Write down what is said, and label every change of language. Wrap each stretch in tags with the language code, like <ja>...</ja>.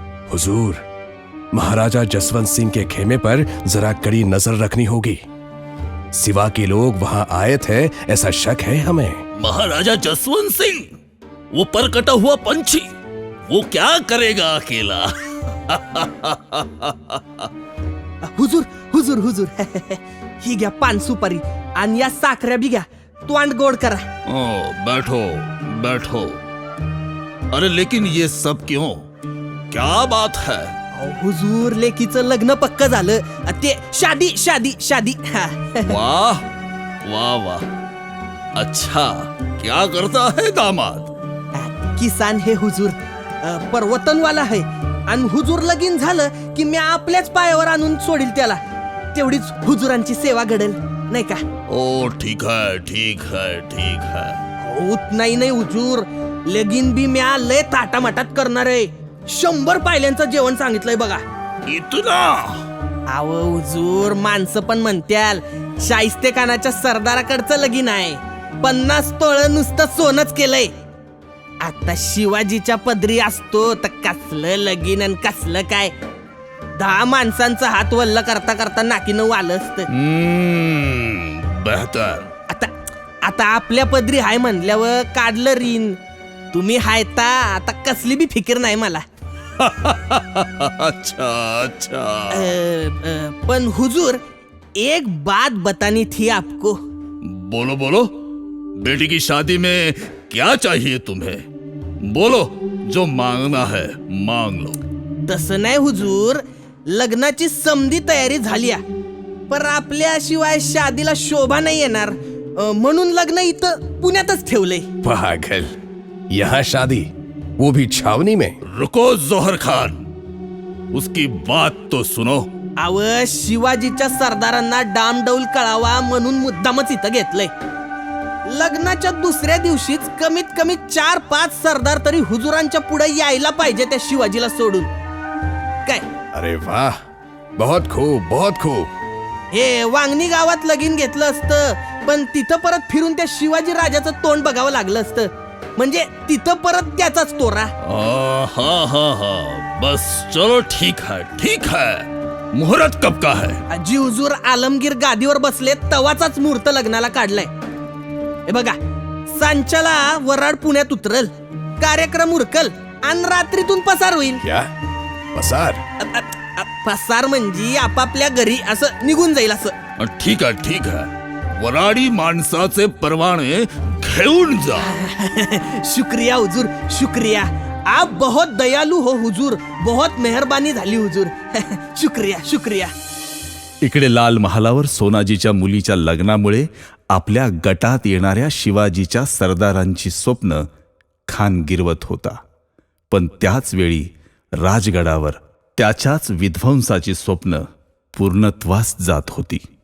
<hi>हुजूर, महाराजा जसवंत सिंह के खेमे पर जरा कड़ी नजर रखनी होगी. सिवा के लोग वहां आए थे ऐसा शक है हमें. महाराजा जसवंत सिंह, वो परकटा हुआ पंछी, वो क्या करेगा अकेला?</hi> <mr>हुजूर हुजूर हुजूर ही घ्या पान सुपारी आणि या साखऱ्या बी घ्या. तोंड गोड करा.</mr> <hi>ओ, बैठो बैठो. अरे लेकिन ये सब क्यों? क्या बात है?</hi> <mr>अहो, हुजूर लेकीचं लग्न पक्क झालं. ते शादी शादी शादी.</mr> <hi>वाह वाह वाह. अच्छा, क्या करता है दामाद? किसान हे हुजूर, पर्वतनवाला है.</hi> <mr>आणि हुजूर लगीन झालं की मी आपल्याच पायावर आणून सोडील त्याला. तेवढीच हुजूरांची सेवा घडेल नाही का?</mr> <hi>ओ ठीक है ठीक है ठीक है.</hi> <mr>होत नाही नाही हुजूर, लगीन बी म्या लय ताटामाटात करणार आहे. 100 पायल्यांचं जेवण सांगितलंय बघा.</mr> <hi>इतना?</hi> <mr>अहो हुजूर, माणसं पण म्हणत्याल शाहिस्ते खानाच्या सरदाराकडचं लगीन आहे. 50 तोळं नुसतं सोनच केलंय. आता शिवाजीच्या पदरी असतो तर कसलं लगीन आणि कसलं काय. 10 माणसांचा हात वल्ल करता करता नाकीनं वालं असतं.</mr> <hi>बेहतर.</hi> <mr>आता आता आपल्या पदरी हाय म्हणल्यावर काढलं रीन. तुम्ही हायता आता कसली बी फिकीर नाही मला.</mr> <hi>अच्छा अच्छा. पण हुजूर, एक बात बतानी थी आपको. बोलो बोलो. बेटी की शादी में क्या चाहिए तुम्हें? बोलो, जो मांगना है मांग लो.</hi> <mr>तसं नाही हुजूर, लग्नाची समधी तयारी झाली पर आपल्याशिवाय शादीला शोभा नाही येणार. म्हणून लग्न इथं पुण्यातच ठेवलंय.</mr> <hi>पागल, यहाँ शादी, वो भी छावनी में? रुको जोहर खान, उसकी बात तो सुनो.</hi> <mr>अव शिवाजीच्या सरदारांना डामडौल कळावा म्हणून मुद्दामच इथं घेतलंय. लग्नाच्या दुसऱ्या दिवशीच कमीत कमी 4-5 सरदार तरी हुजुरांच्या पुढे यायला पाहिजे त्या शिवाजीला सोडून. काय</mr> <hi>अरे वाह, बहुत खूब बहुत खूब.</hi> <mr>हे वांगणी गावात लगीन घेतलं असतं, पण तिथं परत फिरून त्या शिवाजी राजाचं तोंड बघावं लागलं असतं. म्हणजे तिथं परत त्याचाच तोरा.</mr> <hi>हाँ हाँ हाँ, बस चलो ठीक है. मुहूर्त कब का है?</hi> <mr>जी हुजूर आलमगीर गादीवर बसले तवाचाच मुहूर्त लग्नाला काढलाय. हे बघा, सांच्याला वराड पुण्यात उतरल, कार्यक्रम उरकल आणि रात्रीतून पसार होईल.</mr> <hi>क्या पसार?</hi> <mr>पसार म्हणजे आपापल्या घरी असं निघून जाईल असं.</mr> <hi>ठीक है.</hi> <mr>वराडी माणसाचे परवाने घेऊन जा.</mr> <hi>शुक्रिया हुजूर, शुक्रिया. आप बहुत दयालू हो हुजूर, बहुत मेहरबानी झाली हुजूर. शुक्रिया शुक्रिया.</hi> <mr>इकडे लाल महालावर सोनाजीच्या मुलीच्या लग्नामुळे आपल्या गटात येणाऱ्या शिवाजीच्या सरदारांची स्वप्न खान गिरवत होता. पण त्याच वेळी राजगडावर त्याच्याच विध्वंसाची स्वप्न पूर्णत्वास जात होती.</mr>